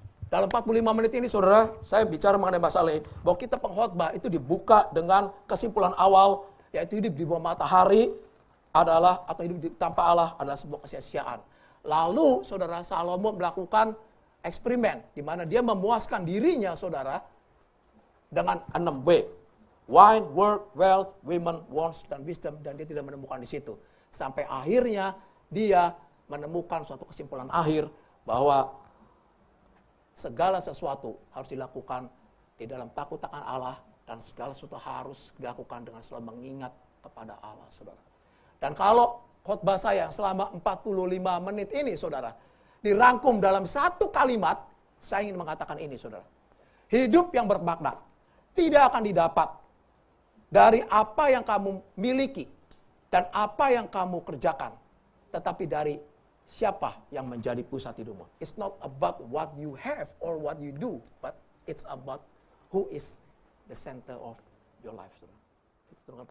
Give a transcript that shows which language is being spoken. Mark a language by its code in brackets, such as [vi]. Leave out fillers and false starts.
[id] Dalam 45 menit ini, saudara, saya bicara mengenai masalah ini. Bahwa kita Pengkhotbah itu dibuka dengan kesimpulan awal, yaitu hidup di bawah matahari adalah, atau hidup tanpa Allah adalah sebuah kesia-siaan. Lalu, saudara, Salomo melakukan eksperimen, di mana dia memuaskan dirinya, saudara, dengan 6W. [en] Wine, work, wealth, women, wants, dan wisdom. [id] Dan dia tidak menemukan di situ. Sampai akhirnya dia menemukan suatu kesimpulan akhir bahwa segala sesuatu harus dilakukan di dalam takut akan Allah Dan segala sesuatu harus dilakukan dengan selalu mengingat kepada Allah, saudara. Dan kalau khotbah saya selama 45 menit ini, saudara, dirangkum dalam satu kalimat, saya ingin mengatakan ini, saudara. Hidup yang bermakna tidak akan didapat dari apa yang kamu miliki dan apa yang kamu kerjakan, tetapi dari siapa yang menjadi pusat hidupmu. [en] It's not about what you have or what you do, but it's about who is the center of your life. [id] Saudara. Itu